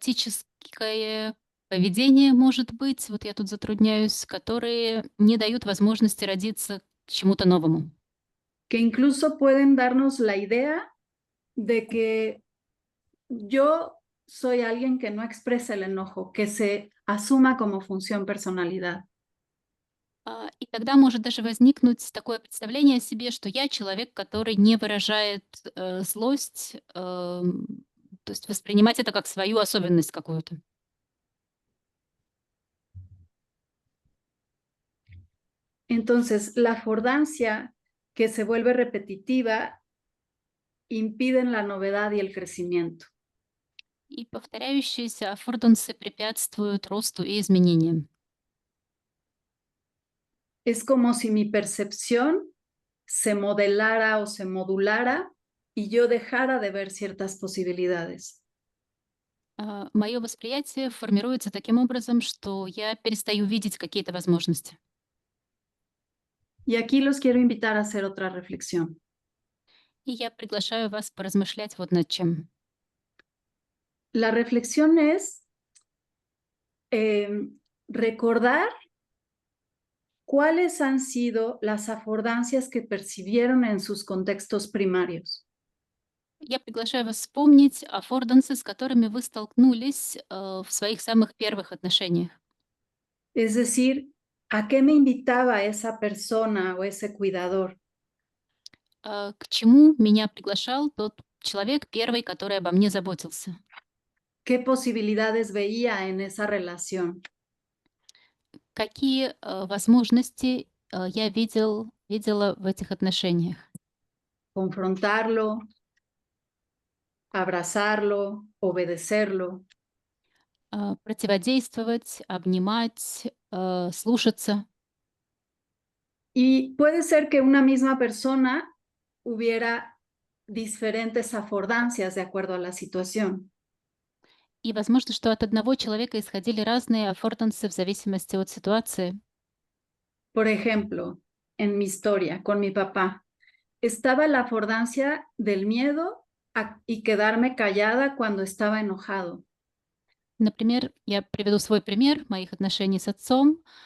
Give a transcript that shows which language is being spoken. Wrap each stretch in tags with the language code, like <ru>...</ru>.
<ru>Невротическое поведение, может быть, вот я тут затрудняюсь, которые не дают возможности родиться к чему-то новому.</ru> <es>Que incluso pueden darnos la idea de que yo soy alguien que no expresa el enojo, que se asuma como función personalidad.</es> <ru>И тогда может даже возникнуть такое представление о себе, что я человек, который не выражает злость, то есть воспринимать это как свою особенность какую-то.</ru> <es>Entonces, la afordancia que se vuelve repetitiva impiden la novedad y el crecimiento.</es> <ru>И повторяющиеся аффордансы препятствуют росту и изменениям.</ru> <es>Es como si mi percepción se modelara o se modulara y yo dejara de ver ciertas posibilidades.</es> <ru>Мое восприятие формируется таким образом, что я перестаю видеть какие-то возможности.</ru> <es>Y aquí los quiero invitar a hacer otra reflexión.</es> <ru>И я приглашаю вас поразмышлять вот над чем.</ru> <es>La reflexión es recordar cuáles han sido las afordancias que percibieron en sus contextos primarios.</es> <ru>Я приглашаю вас вспомнить аффордансы, с которыми вы столкнулись в своих самых первых отношениях.</ru> <es>Es decir, ¿a qué me invitaba esa persona o ese cuidador?</es> <ru>К чему меня приглашал тот человек первый, который обо мне заботился?</ru> <es>¿Qué posibilidades veía en esa relación?</es> <ru>Какие возможности я видела в этих отношениях?</ru> <es>Confrontarlo, abrazarlo, obedecerlo.</es> <ru>Противодействовать, обнимать, слушаться.</ru> <es>Y puede ser que una misma persona hubiera diferentes afordancias de acuerdo a la situación.</es> <ru>И возможно, что от одного человека исходили разные аффордансы в зависимости от ситуации.</ru> <es>Por ejemplo, en mi historia con mi papá, estaba la afordancia del miedo y quedarme callada cuando estaba enojado.</es> <ru>Например, я приведу свой пример моих отношений с отцом.</ru>